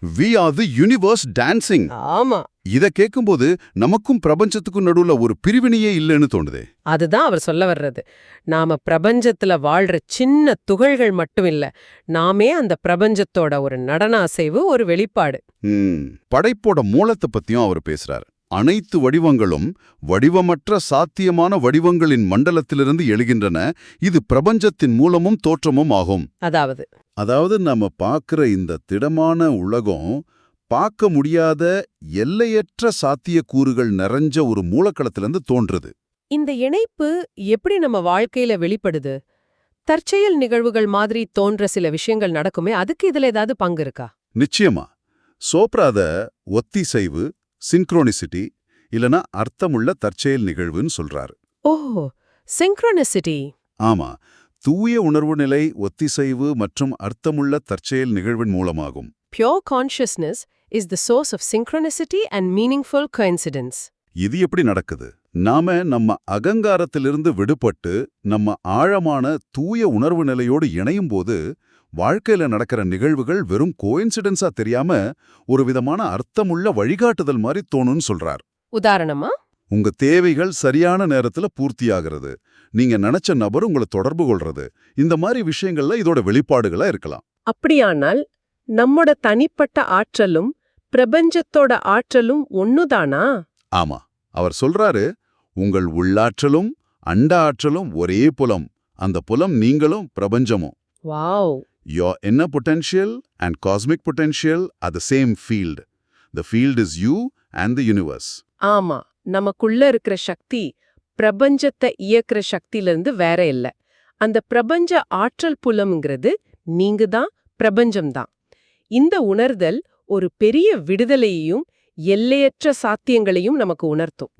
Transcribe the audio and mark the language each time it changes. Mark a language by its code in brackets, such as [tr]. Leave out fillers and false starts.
[en] We are the universe dancing. [ta] ஆமா. இத கேட்கும்போது நமக்கும் பிரபஞ்சத்துக்கும் நடுவுல ஒரு பிரிவினையே இல்லைன்னு தோணுதே. அதுதான் அவர் சொல்ல வர்றது. நாம பிரபஞ்சத்துல வாழ்ற சின்ன துகள்கள் மட்டும் இல்ல, நாமே அந்த பிரபஞ்சத்தோட ஒரு நடன அசைவு, ஒரு வெளிப்பாடு. படைப்போட மூலத்தை பத்தியும் அவர் பேசுறார். அனைத்து வடிவங்களும் வடிவமற்ற சாத்தியமான வடிவங்களின் மண்டலத்திலிருந்து எழுகின்றன. இது பிரபஞ்சத்தின் மூலமும் தோற்றமும் ஆகும். அதாவது நாம பார்க்கிற இந்த திடமான உலகம் பார்க்க முடியாத எல்லையற்ற சாத்தியக்கூறுகள் நிறைஞ்ச ஒரு மூலக்களத்திலிருந்து தோன்றுது. இந்த இணைப்பு எப்படி நம்ம வாழ்க்கையில வெளிப்படுது? தற்செயல் நிகழ்வுகள் மாதிரி தோன்ற சில விஷயங்கள் நடக்குமே, அதுக்கு இதுல ஏதாவது பங்கு இருக்கா? நிச்சயமா. சோப்ரா அத ஒத்திசைவு, சின்க்ரோனிசிட்டி இல்லனா அர்த்தமுள்ள தற்செயல் நிகழ்வுன்னு சொல்றாரு. ஓஹோ, சிங்க்ரோனிசிட்டி. ஆமா, தூய உணர்வு நிலை, ஒத்திசைவு மற்றும் அர்த்தமுள்ள தற்செயல் நிகழ்வின் மூலமாகும். [en] Pure consciousness is the source of synchronicity and meaningful coincidence. [ta] இது எப்படி நடக்குது? நாம நம்ம அகங்காரத்திலிருந்து விடுபட்டு நம்ம ஆழமான தூய உணர்வு நிலையோடு இணையும் போது வாழ்க்கையில நடக்கிற நிகழ்வுகள் வெறும் கோயின்சிடென்ஸா தெரியாம ஒரு விதமான அர்த்தமுள்ள வழிகாட்டுதல் மாதிரி தோணும்னு சொல்றார். உதாரணமா? உங்க தேவைகள் சரியான நேரத்துல பூர்த்தியாகிறது, நீங்க நினைச்ச நபர் உங்களை தொடர்பு கொள்றது, இந்த மாதிரி விஷயங்கள்ல இதோட வெளிப்பாடுகளா இருக்கலாம். அப்படியானால் நம்மோட தனிப்பட்ட ஆற்றலும் பிரபஞ்சத்தோட ஆற்றலும் ஒண்ணுதானா? ஆமா, அவர் சொல்றாரு, உங்கள் உள்ளாற்றலும் அண்ட ஆற்றலும் ஒரே புலம், அந்த புலம் நீங்களும் பிரபஞ்சமும். Wow! [en] Your inner potential and cosmic potential are the same field. The field is you and the universe. [ta] ஆமா, நமக்குள்ள இருக்கிற சக்தி பிரபஞ்சத்தை இயக்குற சக்தியிலிருந்து வேற இல்ல. அந்த பிரபஞ்ச ஆற்றல் புலம்ங்கிறது நீங்க தான், பிரபஞ்சம் தான். இந்த உணர்தல் ஒரு பெரிய விடுதலையையும் எல்லையற்ற சாத்தியங்களையும் நமக்கு உணர்த்தும்.